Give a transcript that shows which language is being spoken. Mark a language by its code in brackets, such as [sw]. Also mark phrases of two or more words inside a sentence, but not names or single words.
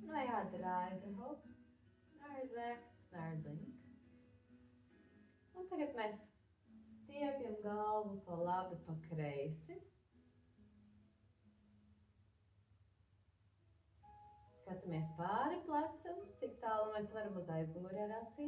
[nl] En wij gaan draaien het hoofd naar rechts, naar links. [lv] Un tagad mēs stiepjam galvu pa labi, pa kreisi. Skatāmies pāri plecam, cik tālu mēs varam uz aizmuguri ar acīm.